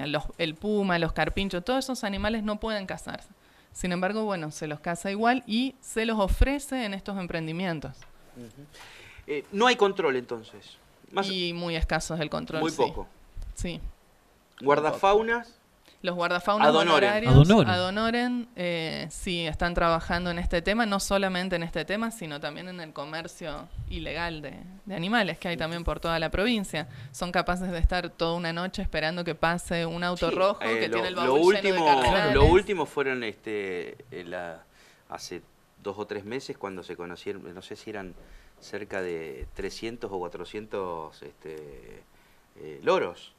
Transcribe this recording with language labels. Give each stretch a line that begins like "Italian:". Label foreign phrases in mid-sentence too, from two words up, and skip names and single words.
Spanish: El puma, los carpinchos, todos esos animales no pueden cazarse. Sin embargo, bueno, se los caza igual y se los ofrece en estos emprendimientos. No hay control, entonces. Y muy escaso es el control. Muy sí. poco. Sí. Guardafaunas. Los guardafaunas
Latin: Ad honorem.
Spanish: honorarios, Ad
Latin: ad honorem,
Spanish: sí, están trabajando en este tema, no solamente en este tema, sino también en el comercio ilegal de animales que hay también por toda la provincia. Son capaces de estar toda una noche esperando que pase un auto Sí, rojo que tiene el lo baúl lleno de cardenales. Lo último fueron hace 2 o 3 meses cuando se conocieron, no sé si eran cerca de 300 o 400 loros.